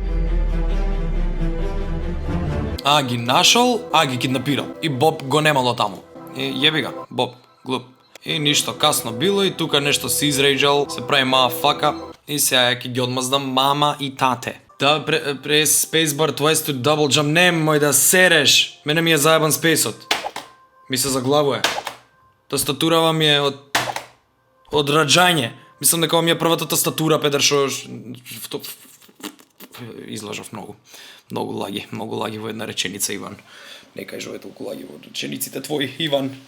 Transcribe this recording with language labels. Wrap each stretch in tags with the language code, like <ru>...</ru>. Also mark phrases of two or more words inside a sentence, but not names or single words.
<mk>Ги нашол, ги киднапирал. И Боб го немало таму. И јеби га, Боб, глуп. И ништо касно било и тука нешто се изрејджал, се прави маа фака. И сега ќе ги одмаздам мама и тате.</mk> <en>Да, прес spacebar twice to double jump.</en> <mk>Немој да сереш. Мене ми е заебан спейсот. Ми се заглавува. Тастатурава ми е од раѓање. Мислам дека ми е првата тастатура, педер, шо излажав многу. Многу лаги во една реченица, Иван. Не кажуваме толку лаги во речениците твои, Иван.</mk>